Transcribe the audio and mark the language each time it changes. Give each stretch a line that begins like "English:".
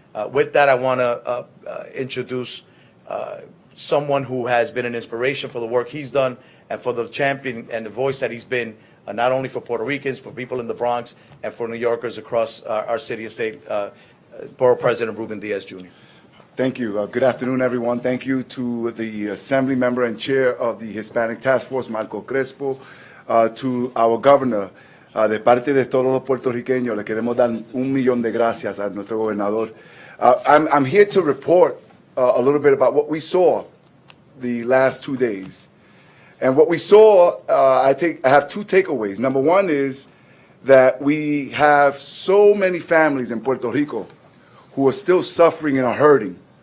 English: With that, I want to introduce someone who has been an inspiration for the work he's done and for the champion and the voice that he's been, not only for Puerto Ricans, for people in the Bronx, and for New Yorkers across our city and state, Borough President Ruben Diaz Jr. Thank you. Good afternoon, everyone. Thank you to the Assembly Member and Chair of the Hispanic Task Force, Marco Crespo, to our Governor.
Spanish: De parte de todos los puertorriqueños, le queremos dar 1,000,000 de gracias a nuestro gobernador.
English: I'm here to report a little bit about what we saw the last 2 days. And what we saw, I have two takeaways. Number one is that we have so many families in Puerto Rico who are still suffering and are hurting.